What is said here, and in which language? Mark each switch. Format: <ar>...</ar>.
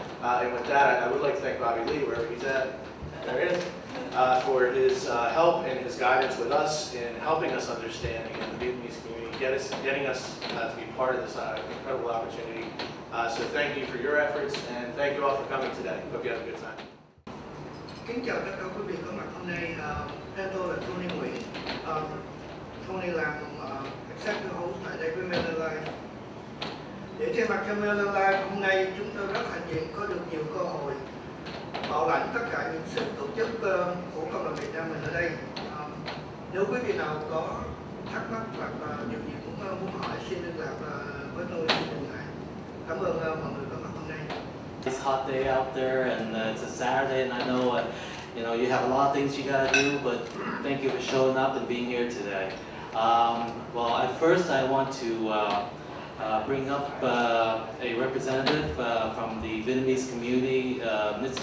<en>And with that, I would like to thank Bobby Lee, wherever he's at, there he is, for his help and his guidance with us in helping us understand the Vietnamese community, getting us to be part of this incredible opportunity. So thank you for your efforts, and thank you all for coming today. Hope you have a good time.</en> <vi>Kính chào tất cả quý vị có mặt hôm nay. Tên tôi là Tony Nguyễn. Tony làm Executive Host tại đây với Mailer Live. Để thay mặt cho Mailer Live, hôm nay chúng tôi rất hạnh diện có được nhiều cơ hội bảo lãnh tất cả những sự tổ chức của cộng đồng Việt Nam mình ở đây. Nếu quý vị nào có thắc mắc hoặc điều gì cũng muốn hỏi, xin liên lạc với tôi, xin đừng ngại. Cảm ơn mọi người có mặt hôm nay.</vi> <en>It's a hot day out there, and it's a Saturday, and I know you have a lot of things you gotta do, but thank you for showing up and being here today. Well, at first I want to bring up a representative from the Vietnamese community, Ms.</en>